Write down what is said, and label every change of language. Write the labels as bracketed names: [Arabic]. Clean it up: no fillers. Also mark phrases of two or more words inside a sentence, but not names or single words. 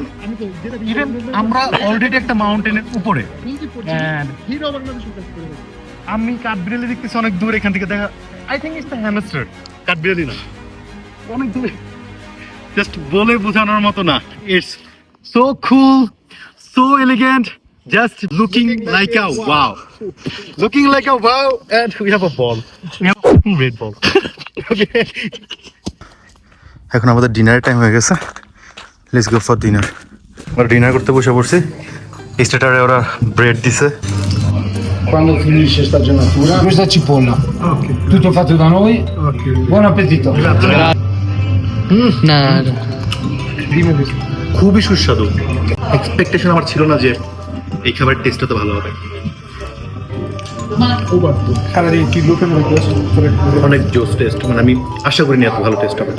[Bangla] ইভেন আমরা অলরেডি একটা মাউন্টেনের উপরে, আমি কাঠবিড়ালি দেখতেছি অনেক দূর এখান থেকে দেখা। [English] I think it's the hamster, [Bangla] কাঠবিড়ালি না, অনেক দূরে, জাস্ট বলে বোঝানোর মতো না। [English] It's so cool, so elegant, just looking like a wow, looking like a wow, and we have a ball, we have a fucking red ball. [Bangla] Okay, এখন আমাদের ডিনারের টাইম হয়ে গেছে, [English] let's go for dinner. [Bangla] আমরা ডিনার করতে বসে পড়ছি। স্টার্টারে ওরা ব্রেড দিছে, [Italian] Quando finisce sta giornatura, questa cipolla. Tutto fatto da noi. Buon appetito. [Bangla] খুবই সুস্বাদু। এক্সপেকটেশন আমার ছিল না যে এই খাবারের টেস্টটা তো ভালো হবে। অনেক জোস টেস্ট, মানে আমি আশা করিনি এত ভালো টেস্ট হবে।